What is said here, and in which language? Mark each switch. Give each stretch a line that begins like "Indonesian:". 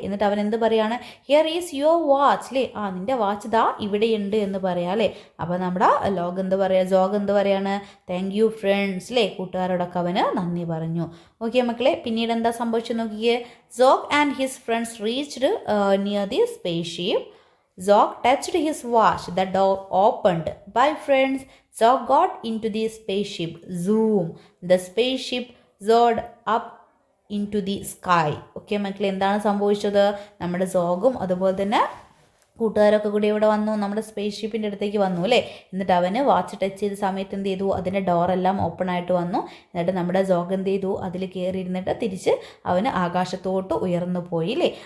Malayalam: എന്നിട്ട് അവൻ എന്ത് പറയാണ്,
English: here is your watch
Malayalam: അല്ലേ, നിൻ്റെ വാച്ച് ദാ ഇവിടെയുണ്ട് എന്ന് പറയാം അല്ലേ. അപ്പോൾ നമ്മുടെ സോഗ് എന്ത് പറയാണ്,
English: thank you friends
Malayalam: അല്ലേ, കൂട്ടുകാരോടൊക്കെ അവന് നന്ദി പറഞ്ഞു. ഓക്കെ മക്കളെ, പിന്നീട് എന്താ സംഭവിച്ചു നോക്കിയേ.
English: Zog and his friends reached near the spaceship. Zog touched his watch. The door opened. Bye friends. Zog got into the spaceship. Zoom. The spaceship soared up into the sky.
Malayalam: Okay മക്കളെ, എന്താണ് സംഭവിച്ചത്, നമ്മുടെ സോഗും അതുപോലെ തന്നെ കൂട്ടുകാരൊക്കെ കൂടി ഇവിടെ വന്നു, നമ്മുടെ സ്പേസ് ഷിപ്പിൻ്റെ അടുത്തേക്ക് വന്നു അല്ലേ. എന്നിട്ട് അവന് വാച്ച് ടച്ച് ചെയ്ത സമയത്ത് എന്ത് ചെയ്തു, അതിൻ്റെ ഡോറെല്ലാം ഓപ്പൺ ആയിട്ട് വന്നു. എന്നിട്ട് നമ്മുടെ സോഗ് എന്ത് ചെയ്തു, അതിൽ കയറി ഇരുന്നിട്ട് തിരിച്ച് അവന് ആകാശത്തോട്ട് ഉയർന്നു പോയി അല്ലേ.